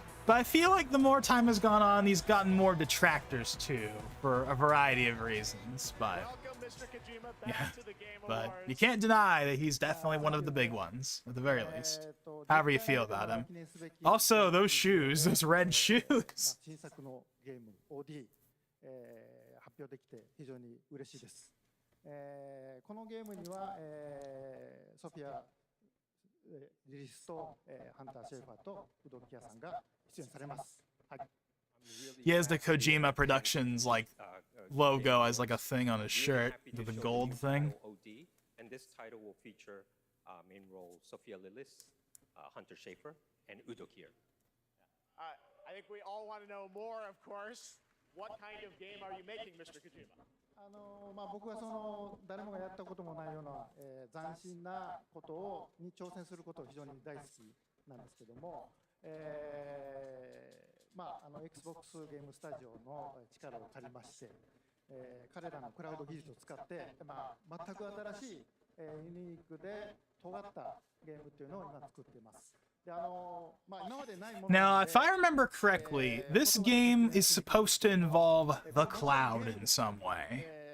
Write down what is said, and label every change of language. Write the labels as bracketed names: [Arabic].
[English] But I feel like the more time has gone on, he's gotten more detractors too, for a variety of reasons. But Welcome, Mr. Kojima, back yeah, to the Game but Awards. you can't deny that he's definitely one of the big ones, at the very least. However you feel about him. Also, those shoes, those red shoes. [Japanese] 新作のゲーム OD、発表できて非常に嬉しいです。このゲームには、ソフィア、リリスと、ハンター・シェイファーとウドキアさんが出演されます。はい。 [English] He has the Kojima Productions like logo as like a thing on his shirt, the gold thing. OD, and this title will feature main role Sophia Lillis, Hunter Schafer, and Udo Kier. I think we all want to know more, of course. What kind of game are you making, Mr. Kojima? [Japanese] 僕はその誰もがやったこともないような、斬新なことに挑戦することを非常に大好きなんですけども、Xbox ゲームスタジオの力を借りまして、彼らのクラウド技術を使って、全く新しい、ユニークで尖ったゲームっていうのを今作っています。 [English] Now, if I remember correctly, this game is supposed to involve the cloud in some way.